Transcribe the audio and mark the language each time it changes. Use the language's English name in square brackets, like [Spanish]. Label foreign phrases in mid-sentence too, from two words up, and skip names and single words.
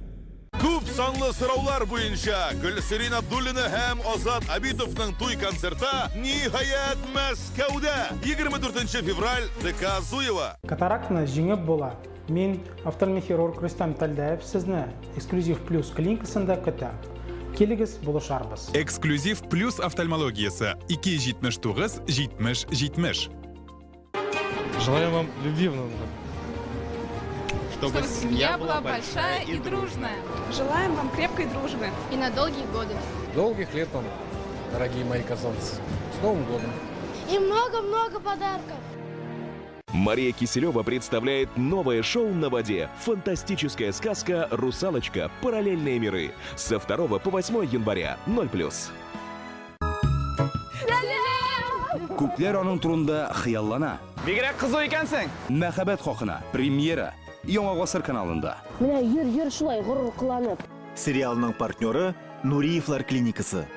[Tatar] Күп санлы сораулар буенча Гөлсирин Абдуллина һәм Азат Абитовның туй концерты ниһаят Мәскәүдә 24 февраль ДК Зуева. Катарактны җиңеп була. Мин офтальмохирург Рустам Талдаев сезне Эксклюзив плюс клиникасында көтәм. Келегез булышарбыз. Эксклюзив плюс офтальмологиясы 279-70-70. [Russian] Желаю вам любви. Чтобы семья была большая и дружная. Желаем вам крепкой дружбы. И на долгие годы. Долгих лет вам, дорогие мои казанцы. С Новым годом. И много-много подарков. Мария Киселева представляет новое шоу на воде. Фантастическая сказка «Русалочка. Параллельные миры». Со 2 по 8 января. 0+. [Tatar] Күпләр аның турында хыяллана. Бигрәк кызу икәнсең. Мәхәббәт хакына премьера Яңа гасыр каналында. Менә йөр шулай горур кыланып. Сериалның партнеры Нуриевлар клиникасы.